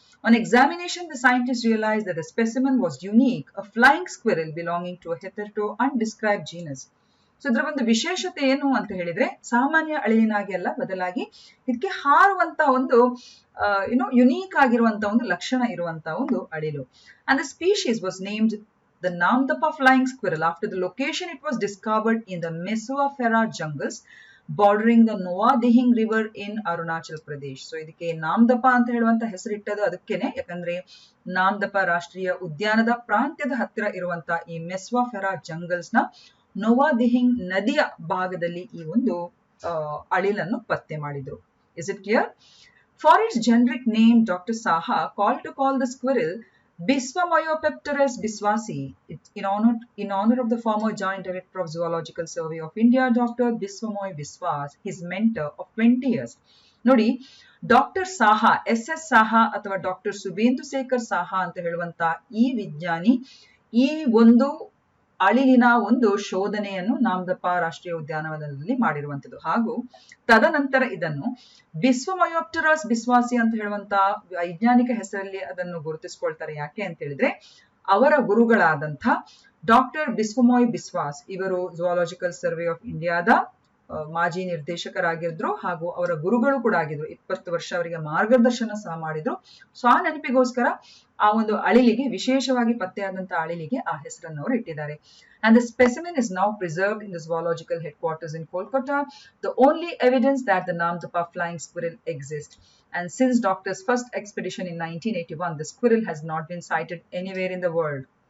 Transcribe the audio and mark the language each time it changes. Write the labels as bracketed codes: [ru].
[en] On examination, the scientists realized that the specimen was unique, a flying squirrel belonging to a hitherto undescribed genus. [kn] So ಇದರ ಒಂದು ವಿಶೇಷತೆ ಏನು ಅಂತ ಹೇಳಿದ್ರೆ, ಸಾಮಾನ್ಯ ಅಳಿಲಿನಾಗಿ ಅಲ್ಲ, ಬದಲಾಗಿ ಇದಕ್ಕೆ ಹಾರುವಂತ ಒಂದು ಯುನೀಕ್ ಆಗಿರುವಂತ ಒಂದು ಲಕ್ಷಣ ಇರುವಂತ ಒಂದು ಅಳಿಲು. [en] And the species was named the Namdapa flying squirrel after the location it was discovered in the Mesoaphera jungles bordering the Noa Dihing river in Arunachal Pradesh. [kn] So ಇದಕ್ಕೆ ನಾಮ್ದಪ ಅಂತ ಹೇಳುವಂತ ಹೆಸರಿಟ್ಟದು ಅದಕ್ಕೇನೆ, ಯಾಕಂದ್ರೆ ನಾಮ್ದಪ ರಾಷ್ಟ್ರೀಯ ಉದ್ಯಾನದ ಪ್ರಾಂತ್ಯದ ಹತ್ತಿರ ಇರುವಂತ ಈ ಮೆಸ್ವಾಫೆರಾ ಜಂಗಲ್ಸ್ ನ ನೋವಾ ದಿಹಿಂಗ್ ನದಿಯ ಭಾಗದಲ್ಲಿ ಈ ಒಂದು ಅಳಿಲನ್ನು ಪತ್ತೆ ಮಾಡಿದ್ರು. [en] Is it clear? For its generic name, Dr. Saha called the squirrel Biswamyopterus biswasi in honor of the former Joint Director of Zoological Survey of India, Dr. Biswamoy Biswas, his mentor of 20 years. [kn] ನೋಡಿ, doctor Saha, SS Saha ಅಥವಾ doctor ಸುಬೇಂದು Shekhar Saha ಅಂತ ಹೇಳುವಂತ ಈ ವಿಜ್ಞಾನಿ ಈ ಒಂದು ಅಳಿಲಿನ ಒಂದು ಶೋಧನೆಯನ್ನು ನಾಮ್ದಪಾ ರಾಷ್ಟ್ರೀಯ ಉದ್ಯಾನವನದಲ್ಲಿ ಮಾಡಿರುವಂತದ್ದು. ಹಾಗೂ ತದನಂತರ ಇದನ್ನು ಬಿಸ್ವಮಯೋಪ್ಟರಸ್ ಬಿಸ್ವಾಸಿ ಅಂತ ಹೇಳುವಂತ ವೈಜ್ಞಾನಿಕ ಹೆಸರಲ್ಲಿ ಅದನ್ನು ಗುರುತಿಸಿಕೊಳ್ತಾರೆ. ಯಾಕೆ ಅಂತ ಹೇಳಿದ್ರೆ, ಅವರ ಗುರುಗಳಾದಂಥ ಡಾಕ್ಟರ್ ಬಿಸ್ವಮೋಯ್ ಬಿಸ್ವಾಸ್ ಇವರು ಝುವಾಲಾಜಿಕಲ್ ಸರ್ವೆ ಆಫ್ ಇಂಡಿಯಾದ ಮಾಜಿ ನಿರ್ದೇಶಕರಾಗಿದ್ರು ಹಾಗೂ ಅವರ ಗುರುಗಳು ಕೂಡ ಆಗಿದ್ರು. 20 ವರ್ಷ ಅವರಿಗೆ ಮಾರ್ಗದರ್ಶನ ಸಹ ಮಾಡಿದ್ರು. ಸೊ ಆ ನೆನಪಿಗೋಸ್ಕರ ಆ ಒಂದು ಅಳಿಲಿಗೆ, ವಿಶೇಷವಾಗಿ ಪತ್ತೆಯಾದಂತಹ ಅಳಿಲಿಗೆ ಆ ಹೆಸರನ್ನು ಅವರು ಇಟ್ಟಿದ್ದಾರೆ. [en] And the specimen is now preserved in the zoological headquarters in Kolkata, the only evidence that the Namdapa flying squirrel exists. And since Doctor's first expedition in 1981, the squirrel has not been sighted anywhere in the world.